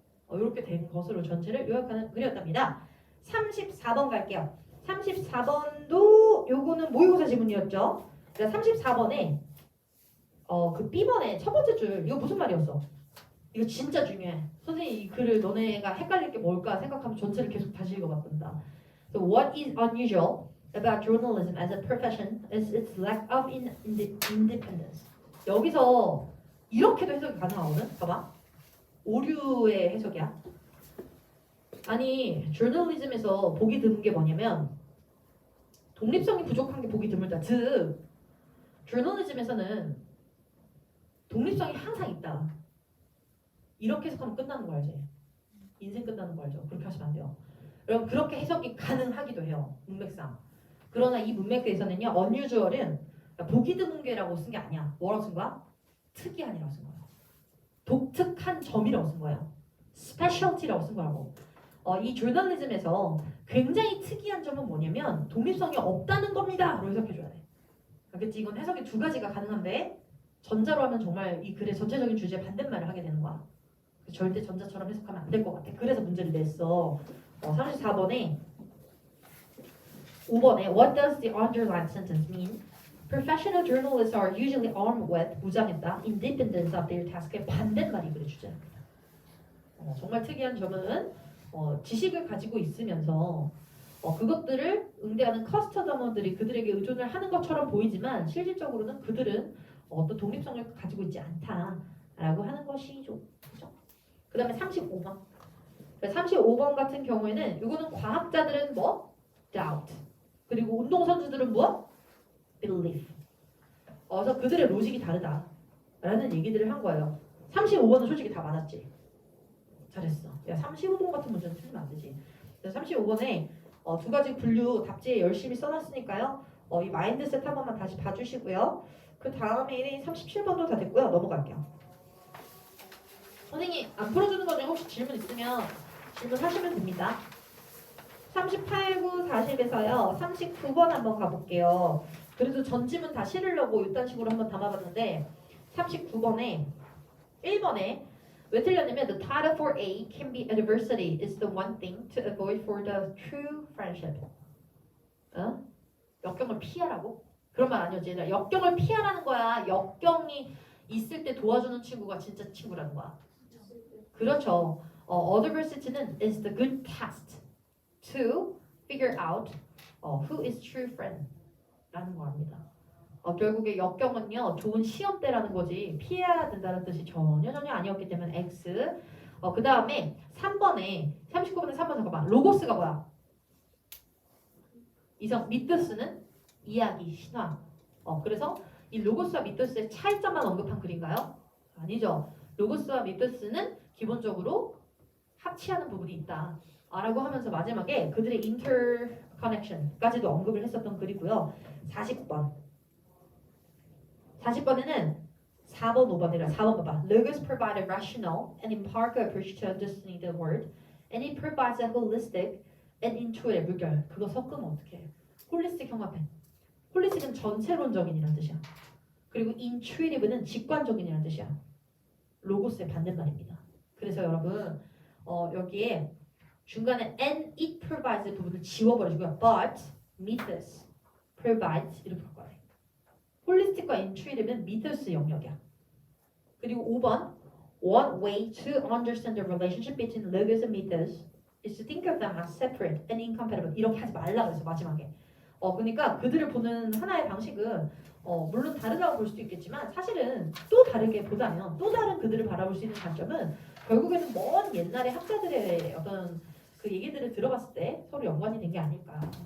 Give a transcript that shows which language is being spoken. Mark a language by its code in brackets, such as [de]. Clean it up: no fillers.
[ko] 이렇게 된 것으로 전체를 요약하는 글이었답니다. 34번 갈게요. 34번도 요거는 모의고사 지문이었죠. 34번에 그 B번의 첫 번째 줄 이거 무슨 말이었어? 이거 진짜 중요해. 선생님 이 글을 너네가 헷갈릴 게 뭘까 생각하면 전체를 계속 다시 읽어봤단다. [en] So what is unusual about journalism as a profession is its lack of independence. [ko] 여기서 이렇게도 해석이 가능하거든. 봐봐. 오류의 해석이야. 아니 저널리즘에서 보기 드문 게 뭐냐면 독립성이 부족한 게 보기 드물다. 즉 저널리즘에서는 독립성이 항상 있다. 이렇게 해석하면 끝나는 거 알지? 인생 끝나는 거 알죠? 그렇게 하시면 안 돼요. 여러분 그렇게 해석이 가능하기도 해요. 문맥상. 그러나 이 문맥에서는요. unusual은 보기 드문 게라고 쓴 게 아니야. 뭐라고 쓴 거야? 특이한이라고 쓴 거예요. 독특한 점이라고 쓴 거예요. specialty라고 쓴 거라고. 이 저널리즘에서 굉장히 특이한 점은 뭐냐면 독립성이 없다는 겁니다. 라고 해석해줘야 돼. 그치? 이건 해석이 두 가지가 가능한데 전자로 하면 정말 이 글의 전체적인 주제에 반대말을 하게 되는 거야. 절대 전자처럼 해석하면 안 될 것 같아. 그래서 문제를 냈어. 34번에 5번에 [en] What does the underlined sentence mean? Professional journalists are usually armed with [ko] 무장했다. [en] Independence of their task [ko] 의 반대말이 글의 주제입니다. 정말 특이한 점은 지식을 가지고 있으면서 그것들을 응대하는 커스터머들이 그들에게 의존을 하는 것처럼 보이지만 실질적으로는 그들은 어떤 독립성을 가지고 있지 않다라고 하는 것이죠. 그렇죠? 그 다음에 35번. 35번 같은 경우에는 이거는 과학자들은 뭐? [en] doubt. [ko] 그리고 운동선수들은 뭐? [en] belief. [ko] 그래서 그들의 로직이 다르다라는 얘기들을 한 거예요. 35번은 솔직히 다 맞았지. 잘했어. 야 35번 같은 문제는 틀리면 안 되지. 35번에 두 가지 분류 답지에 열심히 써놨으니까요. 이 마인드셋 한 번만 다시 봐주시고요. 그 다음에 37번도 다 됐고요. 넘어갈게요. 선생님 안 풀어주는 거 중에 혹시 질문 있으면 질문하시면 됩니다. 38, 9, 40에서요. 39번 한번 가볼게요. 그래도 전지문 다 실으려고 이딴 식으로 한번 담아봤는데 39번에 1번에 왜 틀렸냐면 [en] The title for A can be adversity is the one thing to avoid for the true friendship. [ko] 역경을 피하라고? 그런 말 아니었지. 역경을 피하라는 거야. 역경이 있을 때 도와주는 친구가 진짜 친구라는 거야. 그렇죠. [en] Adversity는 is the good test to figure out who is true friend [ko] 라는 거랍니다. 결국에 역경은요 좋은 시험대라는 거지 피해야 된다는 뜻이 전혀 아니었기 때문에 X. 그 다음에 3번에 39번에 3번 잠깐만. 로고스가 뭐야? 이성. 미토스는 이야기, 신화. 그래서 이 로고스와 미토스의 차이점만 언급한 글인가요? 아니죠. 로고스와 미토스는 기본적으로 합치하는 부분이 있다 라고 하면서 마지막에 그들의 interconnection까지도 언급을 했었던 글이고요. 40번에는 4번, 5번이라 4번 봐봐. [en] Logos provide a rational and empirical approach to understanding the word, and it provides a holistic and intuitive [ko] 물결. 그거 섞으면 어떡해? 홀리스틱 형합해. 홀리스틱은 전체론적인이라는 뜻이야. 그리고 intuitive는 직관적인이라는 뜻이야. 로고스의 반대말입니다. 그래서 여러분 여기에 중간에 [en] and it provides [ko] 부분을 지워버려주고요. [en] But mythos provides [ko] 이렇게 바꿔야 돼. 홀리스틱과 intuitive는 미토스 영역이야. 그리고 5번 [en] One way to understand the relationship between logos and mythos is to think of them as separate and incompatible. [ko] 이렇게 하지 말라 그래서 마지막에. 그러니까 그들을 보는 하나의 방식은 물론 다르다고 볼 수도 있겠지만 사실은 또 다르게 보자면 또 다른 그들을 바라볼 수 있는 관점은 결국에는 먼 옛날의 학자들의 어떤 그 얘기들을 들어봤을 때 서로 연관이 된 게 아닐까.